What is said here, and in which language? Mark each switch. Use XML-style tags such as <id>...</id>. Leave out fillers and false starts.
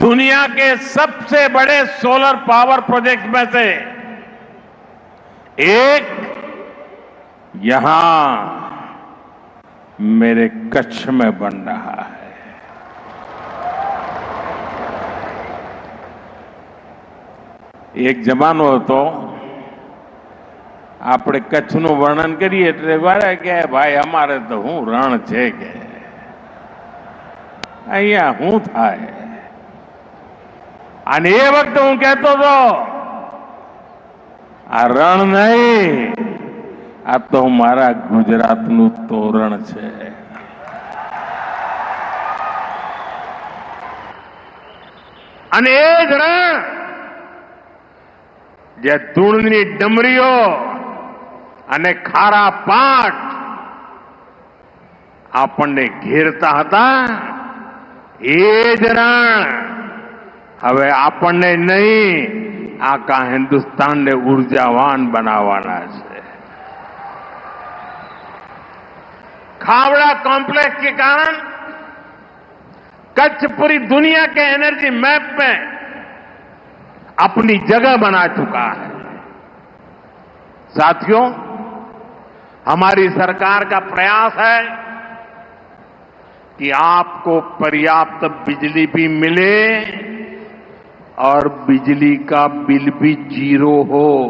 <hi>दुनिया के सबसे बड़े सोलर पावर प्रोजेक्ट में से एक यहां मेरे कच्छ में बन रहा है।</hi> <gu>एक जमानो હતો આપણે કચ્છનું વર્ણન કરીએ એટલે વારે કે ભાઈ અમારે તો હું રણ છે કે અહીંયા હું થાય અને એ વખતે હું કહેતો હતો આ રણ નહીં, આ તો મારા ગુજરાતનું તોરણ છે। અને એ જ રણ જે ધૂળની ડમરીઓ અને ખારા પાટ આપણને ઘેરતા હતા, એ જ રણ હવે આપણને નહીં, આખા હિન્દુસ્તાનને ઉર્જાવાન બનાવવાના છે।</gu> <hi>खावड़ा कॉम्प्लेक्स के कारण कच्छ पूरी दुनिया के एनर्जी मैप में अपनी जगह बना चुका है। साथियों, हमारी सरकार का प्रयास है कि आपको पर्याप्त बिजली भी मिले और बिजली का बिल भी 0 हो।</hi>